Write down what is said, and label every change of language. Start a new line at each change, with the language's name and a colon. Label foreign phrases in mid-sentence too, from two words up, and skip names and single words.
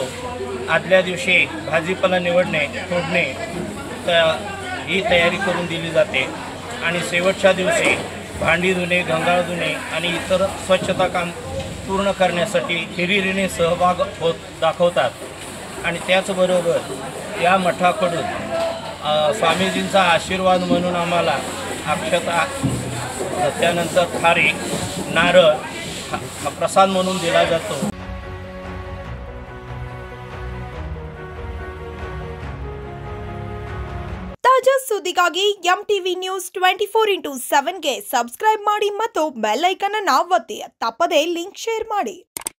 Marathi: आदल्या दिवशी भाजीपाला निवडणे तोडणे ही तयारी करून दिली जाते आणि शेवटच्या दिवशी भांडी धुणे, गंगाळ धुणे आणि इतर स्वच्छता काम पूर्ण करण्यासाठी हिरिरीने सहभाग दाखवतात. आणि त्याचबरोबर या मठाकडून स्वामीजींचा आशीर्वाद म्हणून आम्हाला अक्षता, त्यानंतर खारी, नारळ हा प्रसाद म्हणून दिला जातो.
Kannada: ತಾಜಾ ಸುದ್ದಿಗಾಗಿ MTV ನ್ಯೂಸ್ 24/7 ಗೆ ಸಬ್ಸ್ಕ್ರೈಬ್ ಮಾಡಿ ಮತ್ತು
English: bell icon
Kannada: ಅನ್ನು ಒತ್ತಿ. ತಪ್ಪದೇ
English: link share
Kannada: ಮಾಡಿ.